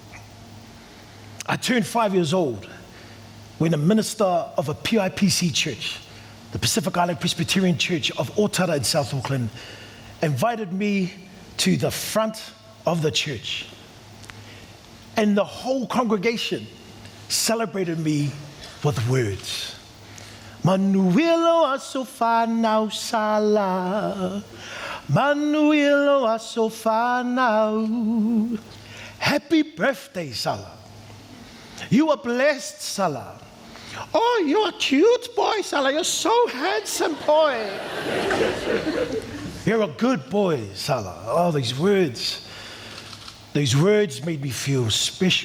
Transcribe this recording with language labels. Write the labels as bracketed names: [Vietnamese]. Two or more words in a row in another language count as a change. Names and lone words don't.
[English] I turned 5 years old when a minister of a PIPC church, the Pacific Island Presbyterian Church of Otara in South Auckland, invited me to the front of the church. And the whole congregation celebrated me with words. [Samoan] Manuelo asofanau sala, Manuelo asofanau. [English] Happy birthday, Sala. You are blessed, Sala. Oh, you're a cute boy, Sala. You're so handsome, boy. You're a good boy, Sala. Oh, these words made me feel special.